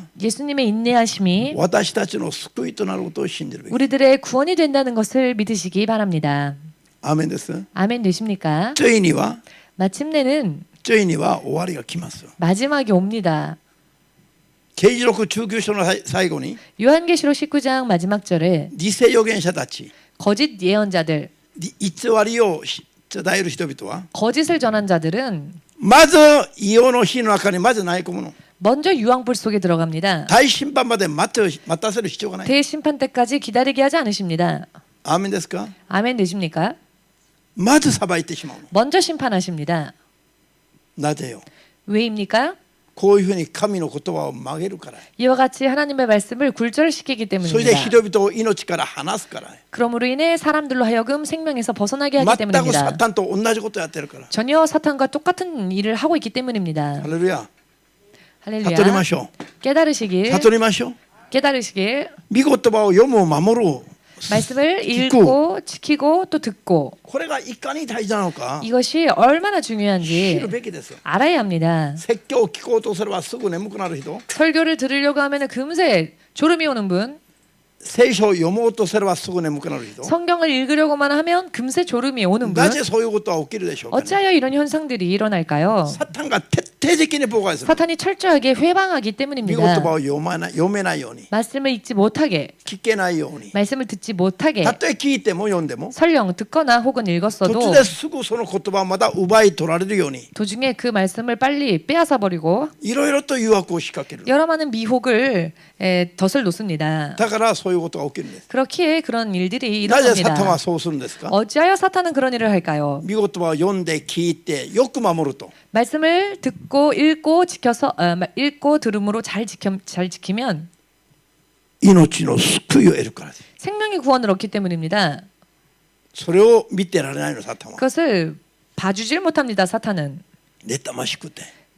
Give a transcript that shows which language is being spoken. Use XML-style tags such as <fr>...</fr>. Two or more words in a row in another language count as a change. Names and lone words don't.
<ko>예수님의 인내하심이</ko> <ja>私たちの救いとなることを信じるべき</ja> <ko>우리들의 구원이 된다는 것을 믿으시기 바랍니다.</ko> <ja>アーメンです</ja> <ko>아멘 되십니까?</ko> <ja>罪には</ja> <ko>마침내는</ko> <ja>終わりが来ます</ja> <ko>마지막이 옵니다.</ko> <ja>啓示録19章の最後に</ja> <ko>요한계시록 19장 마지막 절에</ko> <ja>偽預言者たち</ja> <ko>거짓 예언자들,</ko> <ja>偽りを伝える人々は</ja> <ko>거짓을 전한 자들은</ko> <ja>まず異様の火の中にまず投げ込むの</ja> <ko>먼저 유황불 속에 들어갑니다.</ko> <ja>大審判まで待たせる必要がない</ja> <ko>대심판 때까지 기다리게 하지 않으십니다.</ko> <ja>アーメンですか</ja> <ko>아멘 되십니까?</ko> <ja>まず裁いてしまうの</ja> <ko>먼저 심판하십니다.</ko> <ja>なぜよ</ja> <ko>왜입니까?</ko> <ja>こういうふうに神の言葉を曲げるから</ja> <ko>이와 같이 하나님의 말씀을 굴절시키기</ko> <ja>それで</ja> <ko>때문입니다.</ko> <ja>人々を命から離すから</ja> <ko>그러므로 인해 사람들로 하여금 생명에서 벗어나게 하기</ko> <ja>全くサ</ja> <ko>때문입니다.</ko> <ja>タンと同じことやってるから</ja> <ko>전혀 사탄과 똑같은 일을 하고 있기 때문입니다.</ko> <ja>ハレルヤ</ja> <ko>할렐루야.</ko> <ja>悟りましょう</ja> <ko>깨달으시길</ko> <ja>悟りましょう</ja> <ko>깨달으시길</ko> <ja>御言葉を読む守る</ja> <ko>말씀을 듣고. 읽고 지키고 또 듣고</ko> <ja>これがいかに大事なのか</ja> <ko>이것이 얼마나</ko> <ja>知る</ja> <ko>중요한지</ko> <ja>べきです</ja> <ko>알아야 합니다.</ko> <ja>説教を聞こうとすればすぐ眠くなる人</ja> <ko>설교를 들으려고 하면 금세 졸음이 오는 분,</ko> <ja>聖書を読もうとすればすぐ眠くなる人</ja> <ko>성경을 읽으려고만 하면 금세 졸음이 오는 분,</ko> <ja>なぜそういうことは起きるでしょうか、ね、</ja> <ko>어찌하여 이런 현상들이 일어날까요?</ko> <ja>サタンが徹底的に妨害する</ja> <ko>사탄이 철저하게 회방하기</ko> <ja>御言</ja> <ko>때문입니다.</ko> <ja>葉を読めないように</ja> <ko>말씀을 읽지 못하게,</ko> <ja>聞けないように</ja> <ko>말씀을 듣지 못하게</ko> <ja>たとえ聞いても読んでも</ja> <ko>설령 듣거나 혹은</ko> <ja>途</ja> <ko>읽었어도</ko> <ja>中ですぐその言葉をまた奪い取られるように</ja> <ko>도중에 그 말씀을 빨리 빼앗아 버리고</ko> <ja>いろいろと誘惑を仕掛ける</ja> <ko>여러 많은 미혹을 덫을 놓습니다.</ko> <ja>だからそういうことが起きるんです</ja> <ko>그렇기에 그런 일들이</ko> <ja>なぜサタンは</ja> <ko>일어납니다.</ko> <ja>そうするんですか</ja> <ko>어찌하여 사탄은 그런 일을 할까요?</ko> <ja>御言葉を読んで聞いてよく守ると</ja> <ko>말씀을 듣고 읽고 지켜서 읽고 들음으로 잘 지키면</ko> <ja>命の救いを得るからです</ja> <ko>생명의 구원을 얻기 때문입니다.</ko> <ja>それを見てられないのサタンは</ja> <ko>그것을 봐주질 못합니다. 사탄은</ko> <ja>妬ましくて</ja>